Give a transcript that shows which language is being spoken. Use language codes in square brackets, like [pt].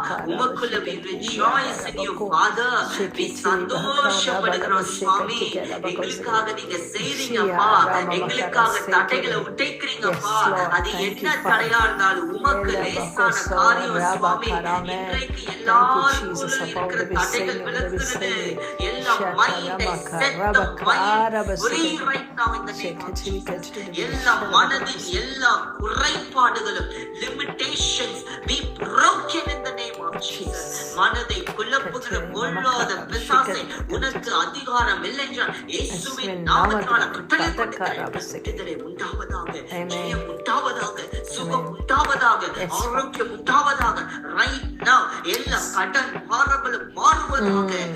[ta] உமக்குள்ள [en] we rejoice in you, Father. [ta] We சந்தோஷப்படுகிறோம் சுவாமி. எங்களுக்காக நீங்க செய்றீங்கப்பா. எங்களுக்காக தடைகளை உடைக்கிறீங்கப்பா. அது என்ன தடையா இருந்தாலும் உமக்கு லேசான காரியம் சுவாமி. இன்றைக்கு எல்லாருக்கும் இருக்கிற தடைகள் விலகுகிறது. எல்லா மைண்டை [en] set the mind free right now in the name of Jesus. [ta] எல்லா மனதின் எல்லா குறைபாடுகளும் [en] limitations be broken in the name of Jesus. [ta] மனதை குழப்புகிற பொல்லாத பிசாசை உனக்கு அதிகாரம் இல்லை என்றால் இயேசுவின் நாமத்தினால கட்டளையிடுகிறேன். விடுதலை உண்டாவதாக, ஜெயம் உண்டாவதாக, சுகம் உண்டாவதாக, ஆரோக்கியம் உண்டாவதாக. [en] right now [ta] எல்லா கடன் பாரங்களும் மாறுவதாக.